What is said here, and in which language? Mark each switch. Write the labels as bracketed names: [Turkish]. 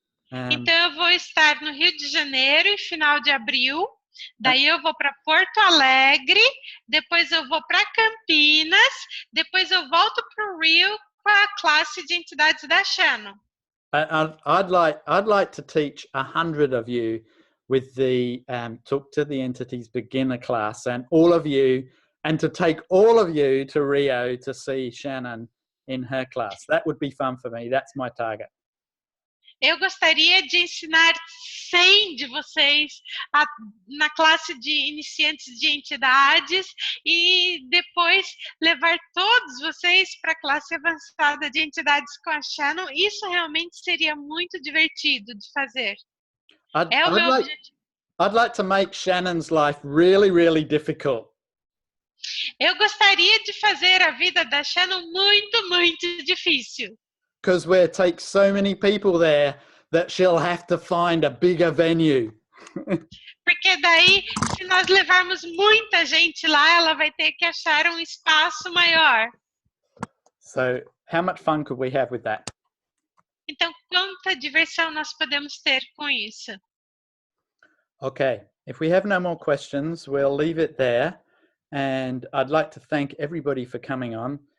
[Portuguese] Então eu vou estar no Rio de Janeiro em final de abril. Daí eu vou para Porto Alegre, depois eu vou para Campinas, depois eu volto para o Rio com a classe de entidades da Shannon. [English] I'd like to teach 100 of you with the Talk to the Entities beginner class, and to take all of you to Rio to see Shannon in her class. That would be fun for me. That's my target. [Portuguese] Eu gostaria de ensinar 100 de vocês na classe de iniciantes de entidades e depois levar todos vocês para a classe avançada de entidades com a Shannon. Isso realmente seria muito divertido de fazer. É o meu objetivo. [English] I'd like to make Shannon's life really, really difficult. [Portuguese] Eu gostaria de fazer a vida da Shannon muito, muito difícil. [English] Because we'll take so many people there that she'll have to find a bigger venue. [Portuguese] Porque daí, se nós levarmos muita gente lá, ela vai ter que achar um espaço maior. [English] So, how much fun could we have with that? [Portuguese] Então, quanta diversão nós podemos ter com isso? [English] Okay, if we have no more questions, we'll leave it there. And I'd like to thank everybody for coming on.